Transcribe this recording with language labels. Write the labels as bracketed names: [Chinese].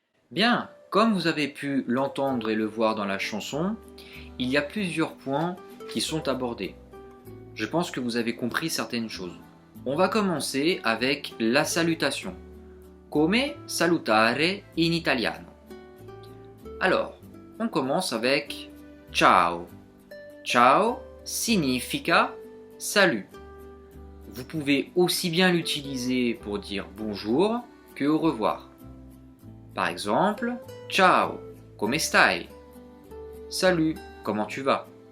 [French] Bien, comme vous avez pu l'entendre et le voir dans la chanson, il y a plusieurs points qui sont abordés. Je pense que vous avez compris certaines choses. On va commencer avec la salutation. [Italian] Come salutare in italiano? [French] Alors, on commence avec ciao. [Italian] Ciao significa salut. [French] Vous pouvez aussi bien l'utiliser pour dire bonjour que au revoir. Par exemple, [Italian] ciao, come stai? [French] Salut, comment tu vas?